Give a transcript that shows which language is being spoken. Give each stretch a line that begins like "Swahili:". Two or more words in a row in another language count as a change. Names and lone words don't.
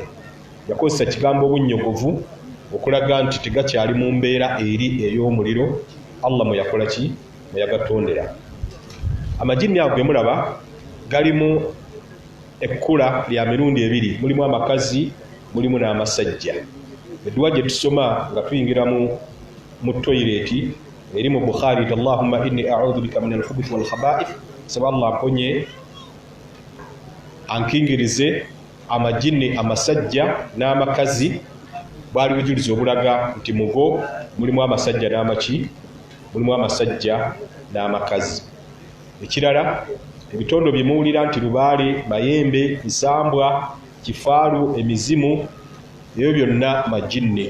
Ganda: Yakozesa kigambo obunyogovu okulaga nti tegakyali mu mbeera eri ey'omuliro Allah mwe yakola ki mwe yagatondera. Amajinni ago ge mulaba galimu ekkula lya mirundi ebiri, mulimu amakazi mulimu n'amasajja. Edduwa gye tusoma nga tuyingira mu toyireti eri mu Bukhari nti
Arabic: اللهم إني أعوذ بك من الخبث والخبائث,
Ganda: saba Allah amponye ankingirize amajinni amasajja n'amakazi. Bwali bujulizi obulaga nti mugo mulimu amasajja n'amaki mulimu amasajja n'amakazi. Ekirala ebitondo bye muwulira nti lubaale, mayembe, misambwa, kifaalu, emizimu, ebyo byonna majinni.